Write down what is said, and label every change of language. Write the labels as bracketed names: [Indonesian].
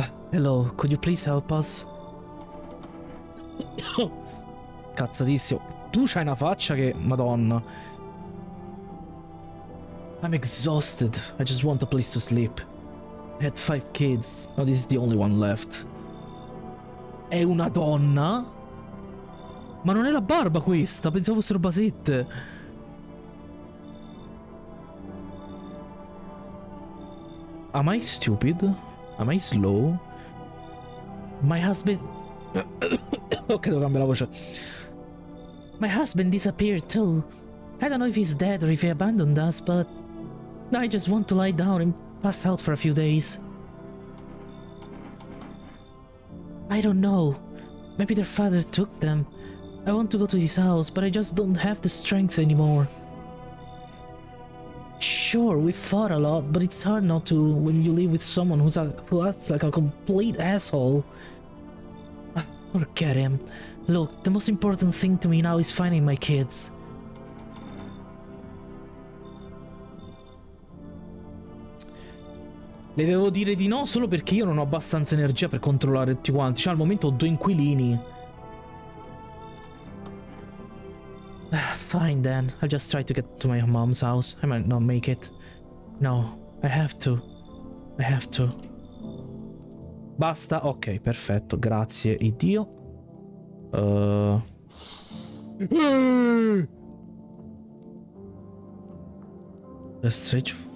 [English] Hello, could you please help us? [Italian] Cazzatissimo. Tu c'hai una faccia che... Madonna. [English] I'm exhausted. I just want a place to sleep. I had 5 kids. Now this is the only one left. [Italian] È una donna? Ma non è la barba questa, pensavo fossero basette. [English] Am I stupid? Am I slow? My husband... [Italian] Ok, devo cambiare la voce. [English] My husband disappeared too. I don't know if he's dead or if he abandoned us, but I just want to lie down and pass out for a few days. I don't know. Maybe their father took them. I want to go to his house, but I just don't have the strength anymore. Sure, we fought a lot, but it's hard not to when you live with someone who acts like a complete asshole. Forget him. Look, the most important thing to me now is finding my kids. [Italian] Le devo dire di no solo perché io non ho abbastanza energia per controllare tutti quanti. Cioè al momento ho 2 inquilini. [English] Fine then, I'll just try to get to my mom's house. I might not make it. No, I have to. I have to. [Italian] Basta? Ok, perfetto. Grazie, Iddio. [English] The strange...